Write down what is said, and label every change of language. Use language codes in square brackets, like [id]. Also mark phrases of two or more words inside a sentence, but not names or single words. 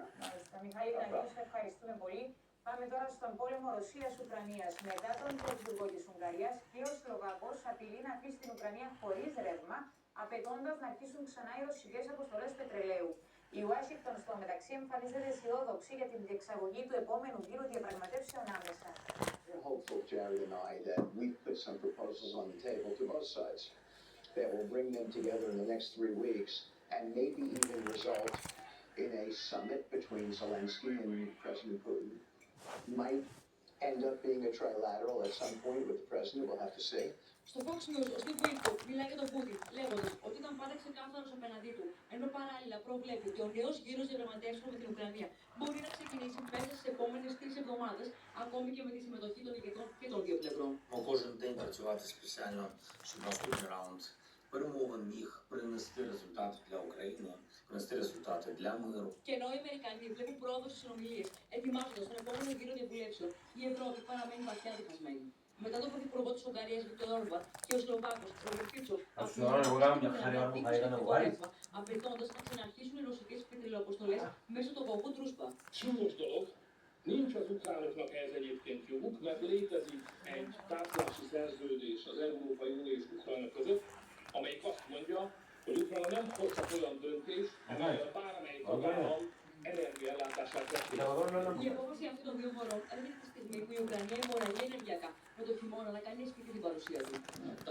[el] Μάλιστα, Μιχάλη Δανίλη, ευχαριστούμε πολύ. Πάμε τώρα στον πόλεμο Ρωσίας-Ουκρανίας. Μετά τον πρωθυπουργό της Ουγγαρίας, ο Σλοβακός απειλεί να αφήσει την Ουκρανία χωρίς ρεύμα, απαιτώντας να αρχίσουν ξανά οι ρωσικές αποστολές πετρελαίου. Η Ουάσιγκτον στο μεταξύ εμφανίζεται αισιόδοξη για την διεξαγωγή του επόμενου γύρου διαπραγματεύσεων άμεσα. [en] We're hopeful, Jerry and I, that we've put some proposals on the table to both sides that will bring them together in the next 3 weeks and maybe even result in a summit between Zelensky and President Putin. Might end up being a trilateral at some point with the president, we'll have to see. [el] Στο Fox News, ο Steve Witkoff μιλάει για τον Πούτιν, λέγοντας ότι ήταν πάντα ξεκάθαρος απέναντί του, ενώ παράλληλα προβλέπει ότι ο νέος γύρος διαπραγματεύσεων με την Ουκρανία μπορεί να ξεκινήσει μέσα στις επόμενες 3 εβδομάδες, ακόμη και με τη συμμετοχή των ηγετών και των δύο πλευρών. [uk] Кожен день працювати спеціально, щоб наступний раунд перемовин міг принести результати для України, принести результати для миру. [el] Και ενώ οι Αμερικανοί βλέπουν πρόοδο στις συνομιλίες, ετοιμάζοντας τον επόμενο γύρο διαβουλεύσεων, η Ευρώπη παραμένει βαθιά διχασμένη. Μετά τον πρωθυπουργό της Ουγγαρίας, Βίκτορ Όρμπαν, και ο Σλοβάκος, Ρόμπερτ Φίτσο, απαιτώντας να ξαναρχίσουν οι ρωσικές πετρελαιοαποστολές μέσω του αγωγού Druzhba. [hu] Súlyos dolog. Nincs az ukránoknak ehhez egyébként joguk, mert létezik egy társulási szerződés az Európai Unió és Ukrajna között, amelyik azt mondja, hogy Ukrajna nem hozhat olyan döntést, amelyel bármelyik tagállam energiaellátását teszi. [el] Η απόφαση αυτών των δύο χωρών έρχεται τη στιγμή που η Ουκρανία αιμορραγεί ενεργειακά, με το χειμώνα να κάνει αισθητή την παρουσία του.